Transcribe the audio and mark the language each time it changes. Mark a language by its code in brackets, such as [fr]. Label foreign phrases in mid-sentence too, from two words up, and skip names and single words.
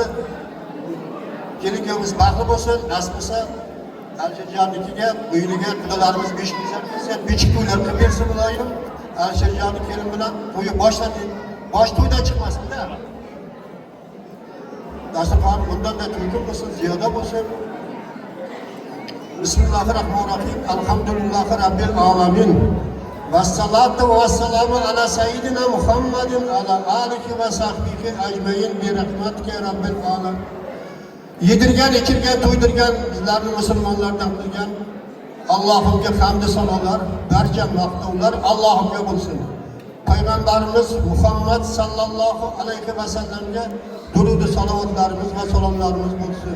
[uz] Kelin-kuyovimiz baxtli bo'lsin, nasib bo'lsa Alisherjonnikiga, uyiniga xudolarimiz beshik to'ylar qilib bersin iloyim. Alisherjonni kelin bilan to'yi boshladik. Bosh to'ydan chiqmasin-da. Dasturxon bundan da to'yga bo'lsin, ziyoda bo'lsin. [ar] بسم الله الرحمن الرحيم الحمد لله رب العالمين. والصلاة والسلام على سيدنا محمد على آله وصحبه أجمعين برحمتك رب العالمين. [uz] yedirgan, ichirgan, to'ydirgan bizlarni musulmonlardan qilgan Allohimga hamd sanolar, barcha maqtovlar Allohimga bo'lsin. Payg'ambarimiz Muhammad sallallohu alayhi va sallamga durud salovatlarimiz va salomlarimiz bo'lsin.